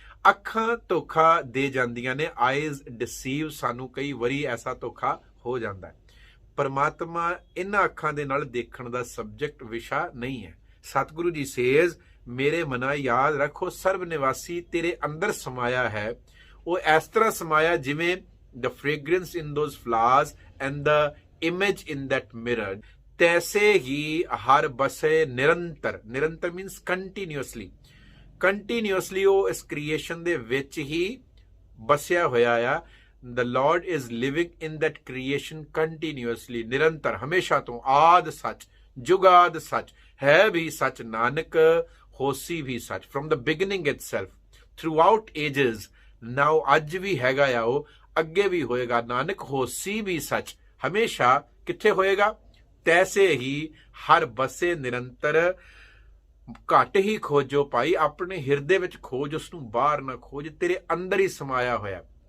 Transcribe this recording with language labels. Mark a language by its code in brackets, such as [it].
[pa] ਅੱਖਾਂ ਧੋਖਾ ਦੇ ਜਾਂਦੀਆਂ ਨੇ, [en] eyes deceive [pa] ਸਾਨੂੰ, ਕਈ ਵਾਰੀ ਐਸਾ ਧੋਖਾ ਹੋ ਜਾਂਦਾ ਹੈ। ਪਰਮਾਤਮਾ ਇਹਨਾਂ ਅੱਖਾਂ ਦੇ ਨਾਲ ਦੇਖਣ ਦਾ ਸਬਜੈਕਟ, ਵਿਸ਼ਾ ਨਹੀਂ ਹੈ। ਸਤਿਗੁਰੂ ਜੀ ਸੇਜ਼, ਮੇਰੇ ਮਨਾ ਯਾਦ ਰੱਖੋ, ਸਰਬ ਨਿਵਾਸੀ ਤੇਰੇ ਅੰਦਰ ਸਮਾਇਆ ਹੈ। ਉਹ ਇਸ ਤਰ੍ਹਾਂ ਸਮਾਇਆ ਜਿਵੇਂ [en] the fragrance in those flowers and the image in that mirror, [pa] ਤੈਸੇ ਹੀ ਹਰ ਬਸੇ ਨਿਰੰਤਰ। ਨਿਰੰਤਰ [en] means continuously, continuously [pa] ਉਹ ਇਸ ਕ੍ਰੀਏਸ਼ਨ ਦੇ ਵਿੱਚ ਹੀ ਬਸਿਆ ਹੋਇਆ ਆ। [en] the Lord is living in that creation continuously, [pa] ਨਿਰੰਤਰ, ਹਮੇਸ਼ਾ ਤੋਂ। ਆਦ ਸੱਚ, ਜੁਗਾਦ ਸੱਚ, ਹੈ ਵੀ ਸੱਚ, ਨਾਨਕ ਹੋਸੀ ਵੀ ਸੱਚ, [en] from the beginning itself, throughout ages, [pa] ਨਾਓ ਅੱਜ ਵੀ ਹੈਗਾ ਆ, ਉਹ ਅੱਗੇ ਵੀ ਹੋਏਗਾ। ਨਾਨਕ ਹੋਸੀ ਵੀ ਸੱਚ, ਹਮੇਸ਼ਾ ਕਿੱਥੇ ਹੋਏਗਾ? ਤੈਸੇ ਹੀ ਹਰ ਬਸੇ ਨਿਰੰਤਰ। ਘੱਟ ਹੀ ਖੋਜੋ ਭਾਈ, ਆਪਣੇ ਹਿਰਦੇ ਵਿੱਚ ਖੋਜ, ਉਸਨੂੰ ਬਾਹਰ ਨਾ ਖੋਜ, ਤੇਰੇ ਅੰਦਰ ਹੀ ਸਮਾਇਆ ਹੋਇਆ।